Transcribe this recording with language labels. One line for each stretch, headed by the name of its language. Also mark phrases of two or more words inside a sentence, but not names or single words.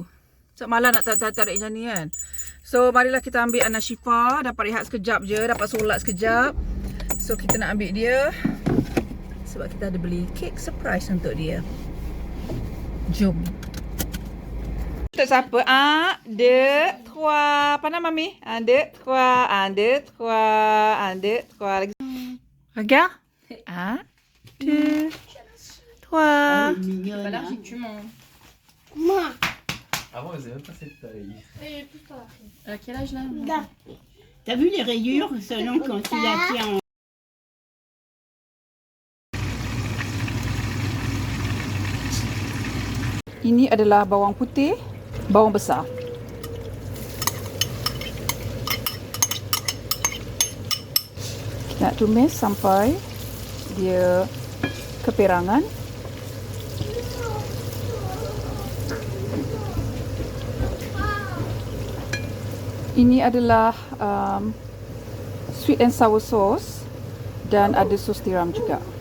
Malay: Sebab malah nak tarik macam ni kan. So marilah kita ambil Anak Syifa. Dapat rehat sekejap je. Dapat solat sekejap. So kita nak ambil dia. Sebab kita ada beli kek surprise untuk dia. Jom. Untuk siapa?
French: Deux, trois.
Malay: Apa nama Mami?
French: Deux, trois. Deux, trois. Deux, trois. Regarde. Deux, trois. Pas l'air si tu mens. Moi. Avant, elle faisait même pas cette taille. À quel âge là Là. T'as vu les rayures selon quand tu la tiens en...
Malay: Ini adalah bawang putih, bawang besar. Nak tumis sampai dia keperangan. Ini adalah
English: sweet and sour sauce
Malay: dan ada sos tiram juga.